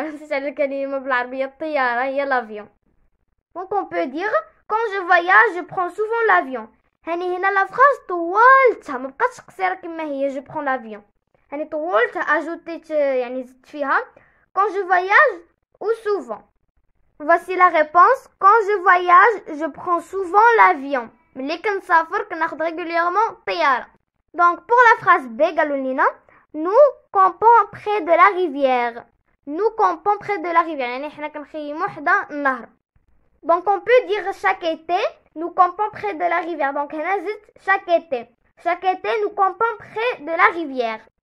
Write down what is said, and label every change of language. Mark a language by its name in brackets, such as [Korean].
[Arabic] نسيت على الكلمة بالعربية الطيارة هي l'avion. [French] Donc on peut dire quand je voyage je prends souvent l'avion. [Arabic] هاني هنا لا فراز طولتها ما بقاتش قصيرة كما هي [French] je prends l'avion. [Arabic] هاني طولتها اجوتيت يعني زدت فيها [French] quand je voyage ou souvent. Voici la réponse. Quand je voyage je prends souvent l'avion. [Arabic] ملي كنسافر كناخذ régulièrement طيارة. [French] Donc pour la phrase B [Arabic] قالوا لينا [French] nous campons près de la rivière. Nous campons près de la rivière. [Arabic] يعني حنا كنخيموا حدا النهر. [French] Donc on peut dire chaque été nous campons près de la rivière. Donc [Arabic] هنا زدت [French] chaque été. Chaque été nous campons près de la rivière.